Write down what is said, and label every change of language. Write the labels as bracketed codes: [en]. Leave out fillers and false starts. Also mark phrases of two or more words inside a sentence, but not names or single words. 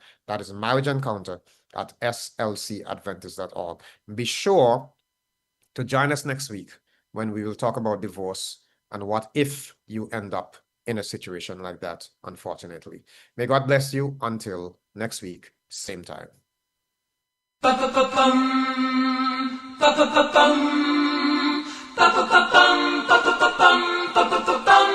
[en] That is Marriage Encounter at slcadventist.org. Be sure to join us next week when we will talk about divorce and what if you end up in a situation like that, unfortunately. May God bless you until next week, same time. Ba-ba-ba-bum. Ba-ba-ba-bum. Ba-ba-ba-bum. Ba-ba-ba-bum. Ba-ba-ba-bum.